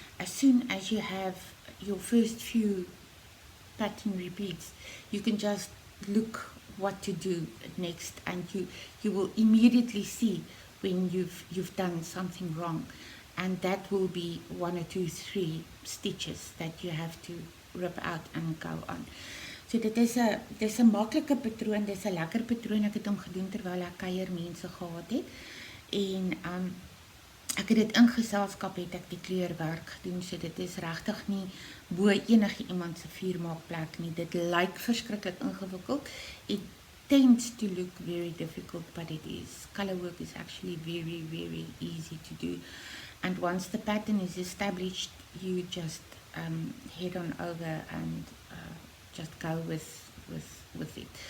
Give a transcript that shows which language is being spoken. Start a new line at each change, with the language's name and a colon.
English: As soon as you have your first few pattern repeats, you can just look what to do next, and you will immediately see when you've done something wrong, and that will be 1 or 2, 3 stitches that you have to rip out and go on.
Afrikaans: So dis 'n maklike patroon, dis 'n lekker patroon. Ek het hom gedoen terwyl ek kuiermense gehad het, en ek het dit in geselskap het ek die kleurwerk gedoen, so dit is regtig nie bo enige iemand se vuurmaakplek nie. Dit lyk verskriklik ingewikkeld.
English: It tends to look very difficult, but it is. Color work is actually very, very easy to do. And once the pattern is established, you just head on over and just go with it.